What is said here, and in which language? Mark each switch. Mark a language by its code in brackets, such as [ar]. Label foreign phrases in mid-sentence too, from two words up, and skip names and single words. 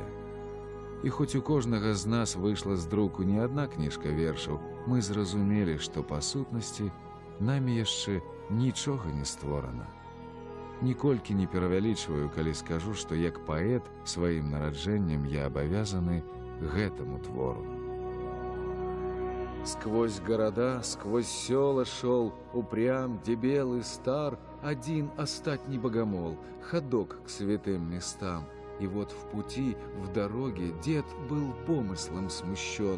[be] І хоць у кожнага з нас выйшла з друку не адна кніжка вершаў, мы зразумелі, што па сутнасці намі яшчэ нічога не створана. Ніколькі не перавялічваю, калі скажу, што як паэт сваім нараджэннем я абавязаны гэтаму твору. [ru] Сквозь города, сквозь села шел, упрям, дебел и стар, один остатний богомол, ходок к святым местам. И вот в пути, в дороге, дед был помыслом смущен.